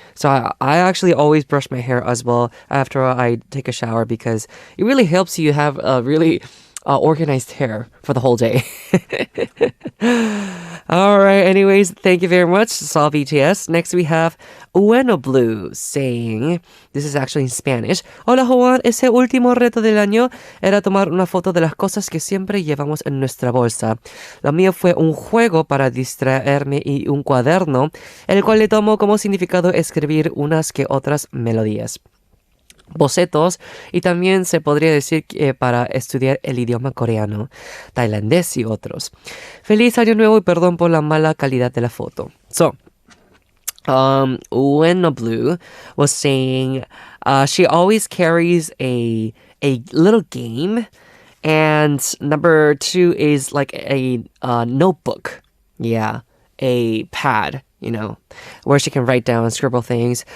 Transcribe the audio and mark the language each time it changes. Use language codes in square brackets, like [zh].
[en] So I actually always brush my hair as well after I take a shower, because it really helps you have a really organized hair for the whole day. All right, anyways, thank you very much, Saw BTS. Next we have Uenoblu saying, this is actually in Spanish. [es] Hola Howon, ese último reto del año era tomar una foto de las cosas que siempre llevamos en nuestra bolsa. Lo mío fue un juego para distraerme y un cuaderno, el cual le tomo como significado escribir unas que otras melodías, bocetos, y también se podría decir que para estudiar el idioma coreano, tailandés y otros. Feliz año nuevo y perdón por la mala calidad de la foto. [en] So, Uenoblu was saying she always carries a little game, and number 2 is like a notebook. Yeah, a pad, where she can write down and scribble things.